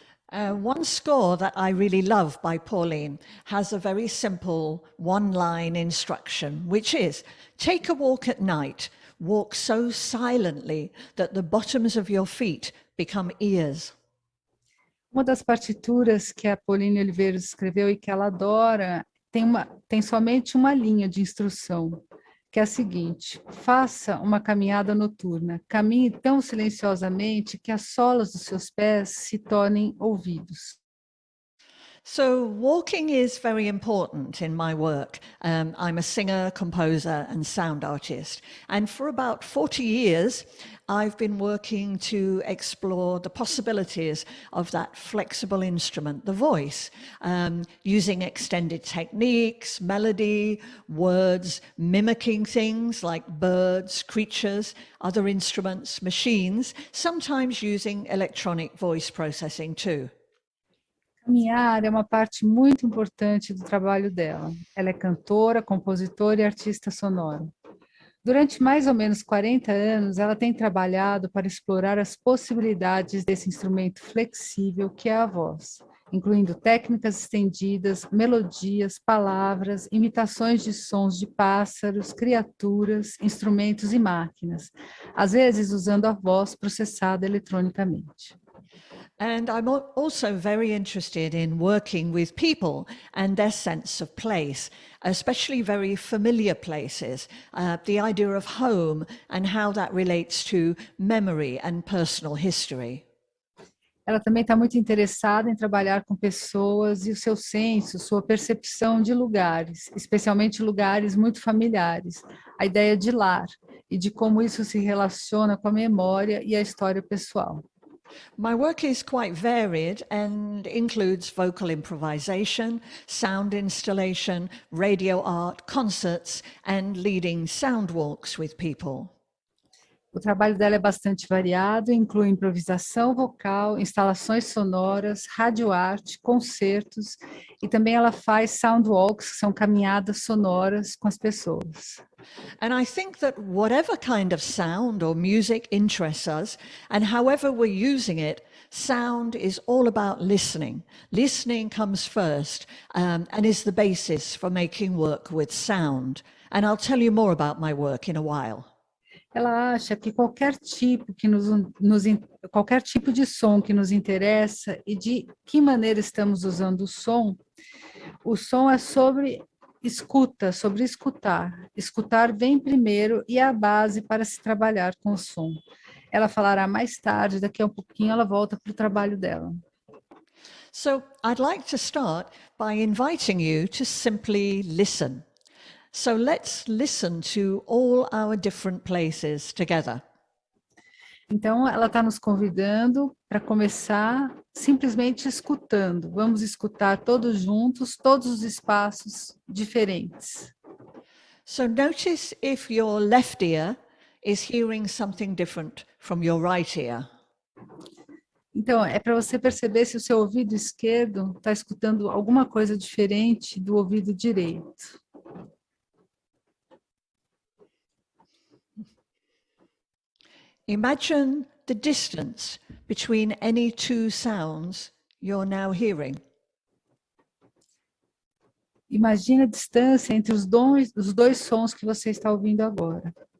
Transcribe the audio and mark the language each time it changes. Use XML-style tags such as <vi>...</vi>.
<en>One score that I really love by Pauline has a very simple one-line instruction, which is, take a walk at night, walk so silently that the bottoms of your feet become ears.</en> <pt>Uma das partituras que a Pauline Oliveiros escreveu e que ela adora, tem somente uma linha de instrução, que é a seguinte: faça uma caminhada noturna, caminhe tão silenciosamente que as solas dos seus pés se tornem ouvidos.</pt> <en>So walking is very important in my work. I'm a singer, composer and sound artist. And for about 40 years, I've been working to explore the possibilities of that flexible instrument, the voice, using extended techniques, melody, words, mimicking things like birds, creatures, other instruments, machines, sometimes using electronic voice processing too.</en> <pt>Caminhar é uma parte muito importante do trabalho dela. Ela é cantora, compositora e artista sonora. Durante mais ou menos 40 anos, ela tem trabalhado para explorar as possibilidades desse instrumento flexível que é a voz, incluindo técnicas estendidas, melodias, palavras, imitações de sons de pássaros, criaturas, instrumentos e máquinas, às vezes usando a voz processada eletronicamente.</pt> <en>And I'm also very interested in working with people and their sense of place, especially very familiar places, the idea of home and how that relates to memory and personal history.</en> <pt>Ela também está muito interessada em trabalhar com pessoas e o seu senso, sua percepção de lugares, especialmente lugares muito familiares, a ideia de lar e de como isso se relaciona com a memória e a história pessoal.</pt> <en>My work is quite varied and includes vocal improvisation, sound installation, radio art, concerts, and leading sound walks with people.</en> <pt>O trabalho dela é bastante variado, inclui improvisação vocal, instalações sonoras, radioarte, concertos, e também ela faz sound walks, que são caminhadas sonoras com as pessoas.</pt> <en>And I think that whatever kind of sound or music interests us, and however we're using it, sound is all about listening. Listening comes first and is the basis for making work with sound. And I'll tell you more about my work in a while.</en> <pt>Ela acha que qualquer tipo qualquer tipo de som que nos interessa e de que maneira estamos usando o som é sobre escuta, sobre escutar. Escutar vem primeiro e é a base para se trabalhar com o som. Ela falará mais tarde, daqui a um pouquinho ela volta para o trabalho dela.</pt> <en>So I'd like to start by inviting you to simply listen. So let's listen to all our different places together.</en> <pt>Então, ela está nos convidando para começar simplesmente escutando. Vamos escutar todos juntos, todos os espaços diferentes.</pt> <en>So notice if your left ear is hearing something different from your right ear.</en> <pt>Então, é para você perceber se o seu ouvido esquerdo está escutando alguma coisa diferente do ouvido direito.</pt> <en>Imagine the distance between any two sounds you're now hearing.</en> <pt>Imagine a distância entre os dois sons que você está ouvindo agora.</pt>